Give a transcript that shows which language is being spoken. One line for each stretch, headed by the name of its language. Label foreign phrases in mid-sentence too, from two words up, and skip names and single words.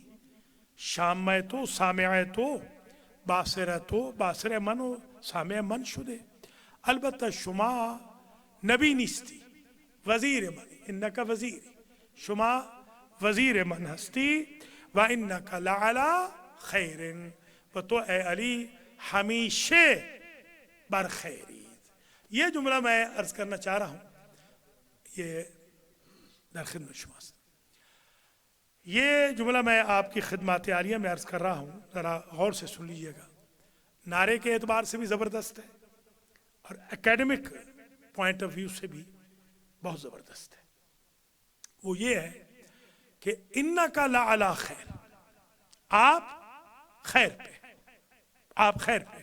Persian: شامع تو سامع تو، باصر تو باصر من و سامع من شده. البته شما نبی نیستی، وزیر من،
Arabic: انک وزیری،
Persian: شما وزیر من هستی.
Arabic: و انک لعلی خیر،
Persian: و تو اے علی ہمیشہ بر خیری.
Urdu: یہ جملہ میں عرض کرنا چاہ رہا ہوں، یہ
Persian: در خدمت شماست.
Urdu: یہ جملہ میں آپ کی خدمات عالیہ میں عرض کر رہا ہوں، ذرا غور سے سن لیجئے گا. نعرے کے اعتبار سے بھی زبردست ہے اور
English: academic point of view
Urdu: سے بھی بہت زبردست ہے. وہ یہ ہے کہ
Arabic: انکا لعلی خیر،
Urdu: آپ خیر پہ، آپ خیر پہ.